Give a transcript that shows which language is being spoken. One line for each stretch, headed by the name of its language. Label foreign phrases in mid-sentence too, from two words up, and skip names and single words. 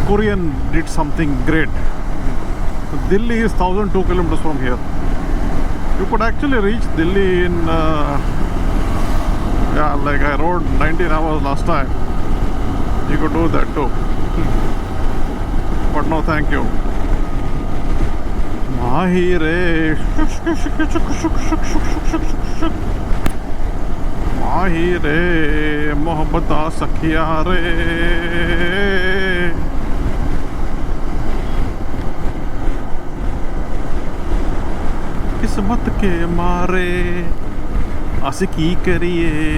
English: Korean did something great. Delhi is 1002 kilometers from here. You could actually reach Delhi in, yeah, like I rode 19 hours last time. You could do that too. But no, thank you.
Hindi: Mahire. माही रे, मोहब्बता सखिया रे. किस्मत के मारे आशिकी करिए.